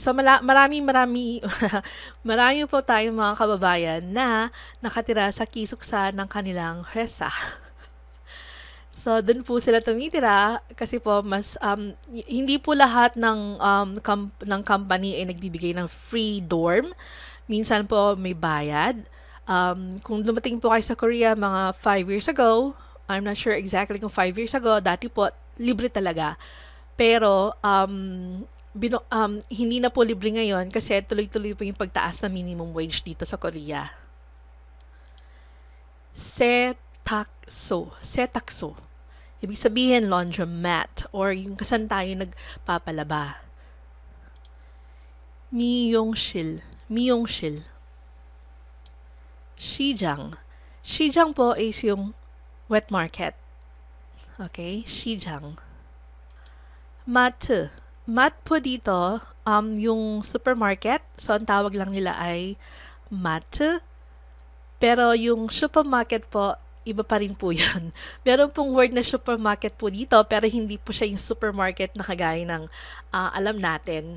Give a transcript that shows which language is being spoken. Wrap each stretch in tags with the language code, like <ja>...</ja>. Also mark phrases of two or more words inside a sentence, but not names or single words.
<tl>So, marami po tayong mga kababayan na nakatira sa kisuksa ng kanilang hesa. So, dun po sila tumitira kasi po mas, hindi po lahat ng company ay nagbibigay ng</tl> <en>free dorm.</en> <tl>Minsan po may bayad. Kung dumating po kayo sa Korea mga</tl> <en>5 years ago, I'm not sure exactly</en> <tl>kung</tl> <en>5 years ago,</en> <tl>dati po libre talaga. Pero, hindi na po libre ngayon kasi tuloy-tuloy po yung pagtaas na</tl> <en>minimum wage</en> <tl>dito sa Korea.</tl> <ko>세탁소. 세탁소.</ko> <tl>Ibig sabihin</tl> <en>laundromat or</en> <tl>yung kasan tayo nagpapalaba.</tl> <ko>미용실. 미용실. 시장. 시장</ko> <tl>po is yung</tl> <en>wet market.</en> <ko>Okay? 시장. 마트.</ko> <tl>Mat po dito, yung supermarket. So, ang tawag lang nila ay mat. Pero yung supermarket po, iba pa rin po yan. Meron pong word na supermarket po dito, pero hindi po siya yung supermarket na kagaya ng alam natin.</tl>